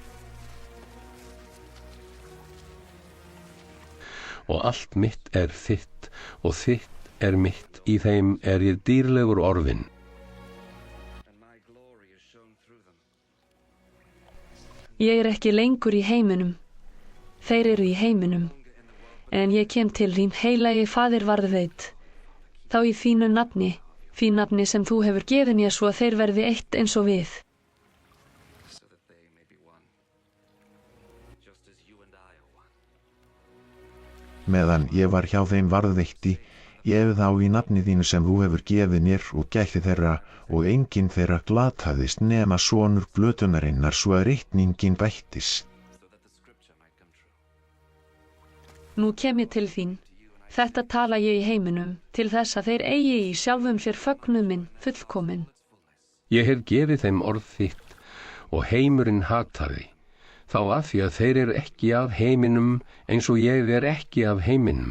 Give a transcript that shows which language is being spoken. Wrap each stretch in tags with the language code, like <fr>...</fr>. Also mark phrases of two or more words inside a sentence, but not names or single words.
<is>Og allt mitt er þitt og þitt er mitt, í þeim er ég dýrlegur orðinn. Ég er ekki lengur í heiminum. Þeir eru í heiminum. En ég kem til þín, heilagi Faðir varðveit. Þá í þínu nafni, því nafni sem þú hefur gefið mér svo að þeir verði eitt eins og við.</is> <en>so that they may be one, just as you and I are one.</en> <is>Meðan ég var hjá þeim varðveitti, ég þá í nafni þínu sem þú hefur gefið mér og gætti þeirra og enginn þeirra glataðist nema sonur glötunarinnar svo að ritningin bættist.</is> <en>So that the scripture might come true.</en> <is>Nú kem ég til þín. Þetta tala ég í heiminum, til þess að þeir eigi í sjálfum sér fögnuð minn fullkomin. Ég hef gefið þeim orð þitt og heimurinn hataði, þá að því að þeir eru ekki af heiminum eins og ég er ekki af heiminum.</is>